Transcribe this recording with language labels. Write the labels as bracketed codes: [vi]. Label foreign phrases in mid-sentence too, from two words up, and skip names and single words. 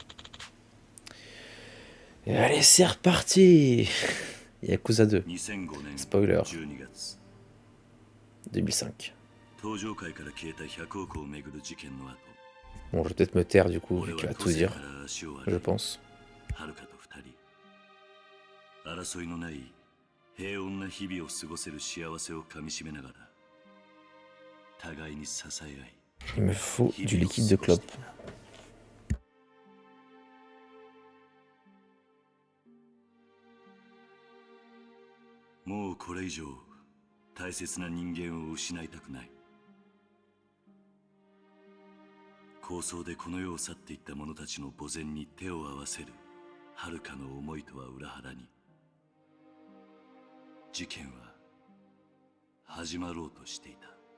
[fr] Et allez, c'est reparti. Yakuza 2. Spoiler. 2005. Bon, je vais peut-être me taire du coup, vu qu'il va tout dire, je pense. [ja] 争いのない平穏な日々を過ごせる幸せをかみしめながら互いに支え合い [fr] Il me faut du liquide de clope. [ja] もうこれ以上大切な人間を失いたくない。抗争でこの世を去っていった者たちの墓前に手を合わせる遥かの思いとは裏腹に、事件は始まろうとしていた。